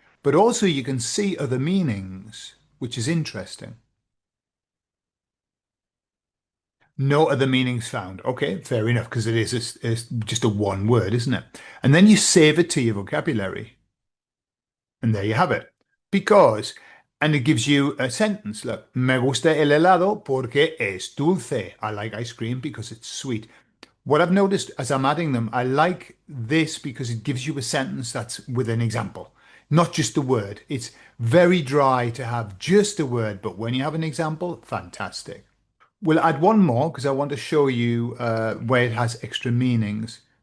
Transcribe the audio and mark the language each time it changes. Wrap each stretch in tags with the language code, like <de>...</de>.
<en>But also you can see other meanings, which is interesting. No other meanings found. Okay, fair enough, because it's just a one word, isn't it? And then you save it to your vocabulary. And there you have it. Because, and it gives you a sentence.</en> <es>Look, me gusta el helado porque es dulce.</es> <en>I like ice cream because it's sweet. What I've noticed as I'm adding them, I like this because it gives you a sentence that's with an example, not just a word. It's very dry to have just a word, but when you have an example, fantastic. We'll add one more because I want to show you where it has extra meanings.</en>